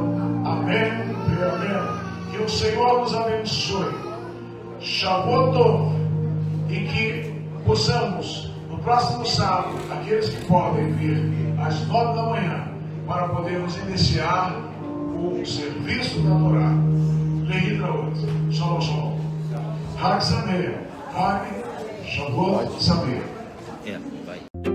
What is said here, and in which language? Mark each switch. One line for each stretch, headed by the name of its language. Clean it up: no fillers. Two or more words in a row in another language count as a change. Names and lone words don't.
Portuguese: Amém e amém. Que o Senhor nos abençoe.
Hebrew: שבועות טוב.
Portuguese: E que possamos, no próximo sábado, aqueles que podem vir às 9 da manhã, para podermos iniciar o serviço da Torá.
Hebrew: להתראות. שלום, שלום. חג שמח. חג שבועות שמח.
Portuguese: Vai.